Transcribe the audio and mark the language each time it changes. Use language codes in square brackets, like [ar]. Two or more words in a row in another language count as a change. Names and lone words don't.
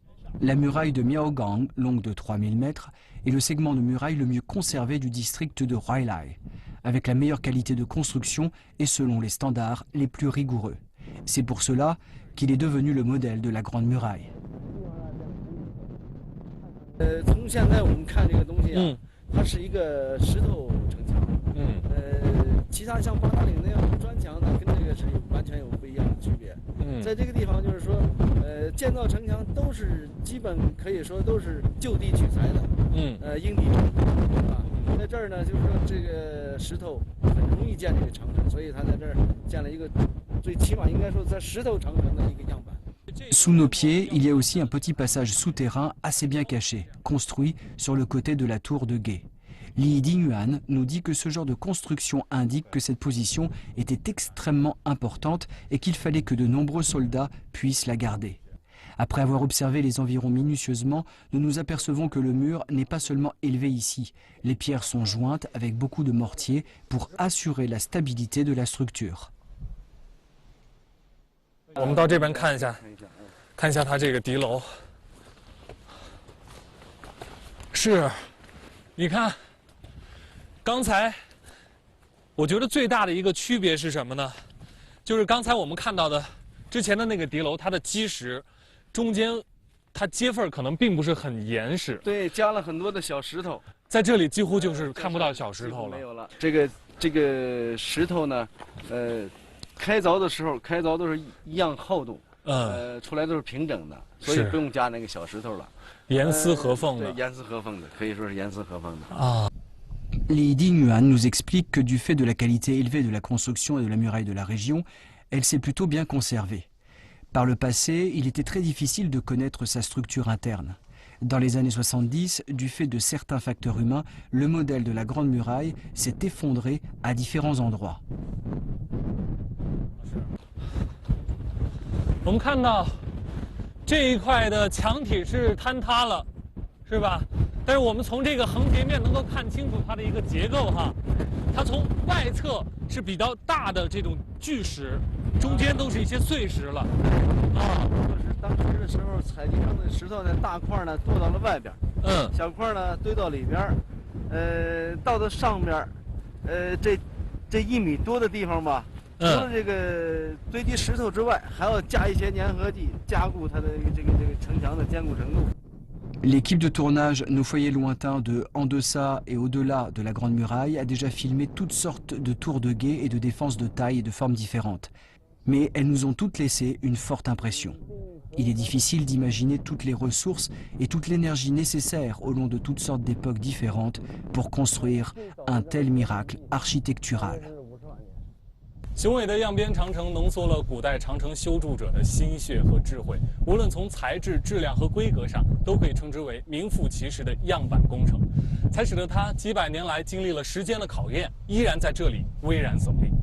[fr] La muraille de Miaogang, longue de 3000 mètres, est le segment de muraille le mieux conservé du district de Huailai, avec la meilleure qualité de construction et selon les standards les plus rigoureux. C'est pour cela qu'il est devenu le modèle de la Grande Muraille. [zh] 从现在我们看这个东西啊，它是一个石头城墙。其他像八达岭那样的砖墙呢，跟这个是完全有不一样的区别。在这个地方就是说，建造城墙都是基本可以说都是就地取材的。因地制宜啊。在这儿呢，就是说这个石头很容易建这个长城，所以他在这儿建了一个最起码应该说在石头长城的一个样板。 [fr] Sous nos pieds, il y a aussi un petit passage souterrain assez bien caché, construit sur le côté de la tour de guet. Li Dingyuan nous dit que ce genre de construction indique que cette position était extrêmement importante et qu'il fallait que de nombreux soldats puissent la garder. Après avoir observé les environs minutieusement, nous nous apercevons que le mur n'est pas seulement élevé ici. Les pierres sont jointes avec beaucoup de mortier pour assurer la stabilité de la structure. [zh] 我们到这边看一下，看一下它这个敌楼。是，你看，刚才我觉得最大的一个区别是什么呢？就是刚才我们看到的之前的那个敌楼，它的基石中间，它接缝可能并不是很严实。对，加了很多的小石头，在这里几乎就是看不到小石头了。没有了。这个石头呢，开凿的时候，开凿都是一样厚度，出来都是平整的，所以不用加那个小石头了，严丝合缝的，对，严丝合缝的，可以说是严丝合缝的啊。 [fr] Li Dingyuan nous explique que du fait de la qualité élevée de la construction et de la muraille de la région, elle s'est plutôt bien conservée. Par le passé, il était très difficile de connaître sa structure interne. Dans les années 70, du fait de certains facteurs humains, le modèle de la Grande Muraille s'est effondré à différents endroits. [zh] 我们看到这一块的墙体是坍塌了，是吧？但是我们从这个横截面能够看清楚它的一个结构哈，它从外侧是比较大的这种巨石，中间都是一些碎石了，啊。就是当时的时候采集上的石头呢，大块呢垛到了外边，小块呢堆到里边，到了上边，这1米多的地方吧。除了这个堆积石头之外，还要加一些粘合剂，加固它的这个城墙的坚固程度。 [fr] L'équipe de tournage Nos Foyers Lointains de En deçà et au-delà de la Grande Muraille a déjà filmé toutes sortes de tours de guet et de défenses de taille et de formes différentes. Mais elles nous ont toutes laissé une forte impression. Il est difficile d'imaginer toutes les ressources et toute l'énergie nécessaire au long de toutes sortes d'époques différentes pour construire un tel miracle architectural. [zh] 雄伟的样边长城浓缩了古代长城修筑者的心血和智慧，无论从材质、质量和规格上，都可以称之为名副其实的样板工程，才使得它几百年来经历了时间的考验，依然在这里巍然耸立。